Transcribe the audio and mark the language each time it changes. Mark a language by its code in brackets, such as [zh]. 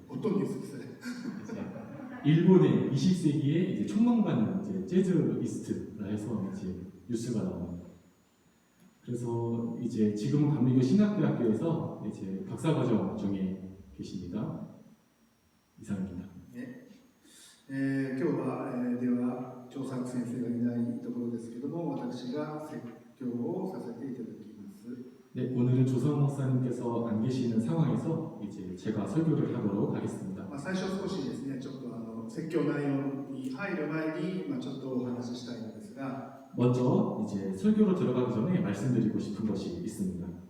[ko] 어떤 뉴스 기사요? 일본의 20세기에 이제 촉망받는 이제 재즈이스트라 해서 이제 뉴스가 나옵니다. 그래서 이제 지금은 감리교 신학대학교에서 이제 박사과정 중에 계십니다. 이상입니다. [ja] 今日は、では調査先生がいないところですけども、私が説教をさせていただきます。 [ko] 네, 오늘은 조성 목사님께서 안 계시는 상황에서 이제 제가 설교를 하도록 하겠습니다. [ja] 最初少しですね、ちょっと説教内容に入る前に、ちょっとお話ししたいのですが、 [ko] 먼저 이제 설교로 들어가기 전에 말씀드리고 싶은 것이 있습니다.